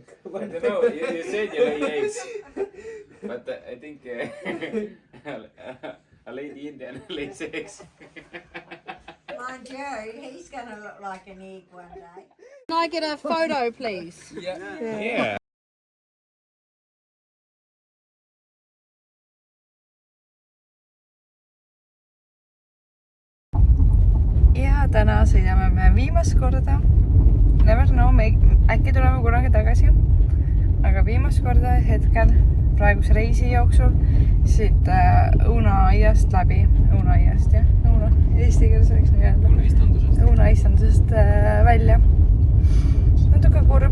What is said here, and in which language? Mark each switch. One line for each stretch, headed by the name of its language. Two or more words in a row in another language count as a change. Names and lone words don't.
English: I don't know, you said you lay eggs. But I think a lady Indian lays eggs. Mind you, he's going to look like an egg one day. Can I get a photo, please? Yeah.
Estonian: Ja täna sõidame me viimast korda.
English: Never know,
Estonian: äkki tuleme kunagi tagasi. Aga viimast korda hetkel praeguse reisi jooksul siit Õunaaiast läbi. Õunaaiast, jah. Õuna. Eesti keeles võiks nii öelda. Õunaistandusest välja. Natuke kurb.